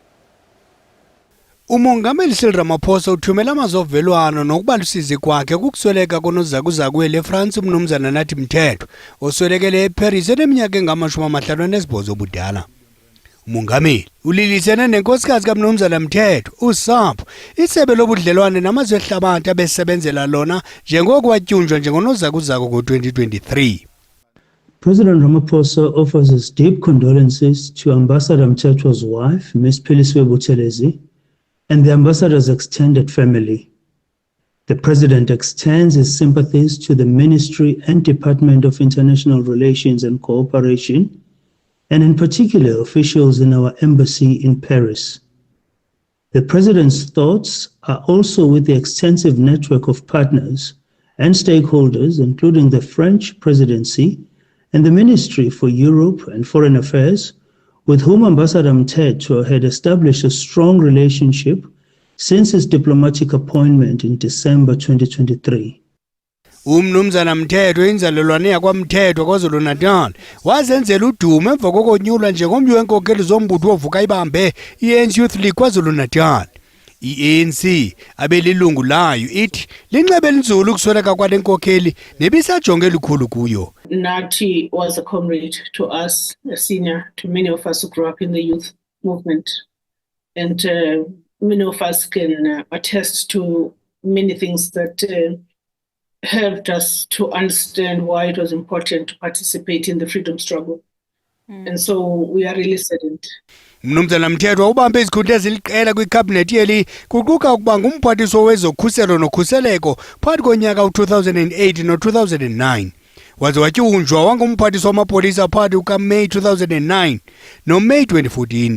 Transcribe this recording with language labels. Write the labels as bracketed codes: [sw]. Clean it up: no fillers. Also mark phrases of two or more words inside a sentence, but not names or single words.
[xh] Umongameli Cyril Ramaphosa uthumela amazovelwano nokubalusizi kwakhe kukusweleka konozakuzaku wele eFrance umnumzana Nathi Mthethwa oswelekele eParis eneminyaka engama-58 obudala. Umongameli ulilisene nenkosikazi kaMnumzana Mthethwa usapho isebe lobudlelwane namazwe ehlabathi abesebenzela lona njengoko watyunjwa njengonozakuzaku ngo-2023. [en] President Ramaphosa offers his deep condolences to Ambassador Mthethwa's wife, Ms. Philisiwe Buthelezi, and the ambassador's extended family. The President extends his sympathies to the Ministry and Department of International Relations and Cooperation, and in particular officials in our embassy in Paris. The President's thoughts are also with the extensive network of partners and stakeholders, including the French Presidency and the Ministry for Europe and Foreign Affairs, with whom Ambassador Mthethwa had established a strong relationship since his diplomatic appointment in December 2023. [xh] Umnumzana Mthethwa inzalelwane yakwaMthethwa KwaZulu-Natal wazenzela udumo emva kokonyulwa njengomnye wenkokheli zombutho ovuka ibambe i-ANC Youth League KwaZulu-Natal. I-ANC abelilungu layo ithi linxebe elinzulu ukusweleka kwale nkokheli nebisajonge elikhulu kuyo. [en] Nathi was a comrade to us, a senior to many of us who grew up in the youth movement, and many of us can attest to many things that helped us to understand why it was important to participate in the freedom struggle. And so we are really saddened. [xh] Mnumzana Mthethwa ubambe izikhundla eziliqela kwiCabinet yeli kuquka ukuba ngumphathiswa wezokhuselo nokhuseleko phakathi konyaka u-2008 no-2009. Waze watyunjwa wangumphathiswa wamapolisa phakathi kukaMeyi 2009 noMeyi 2014.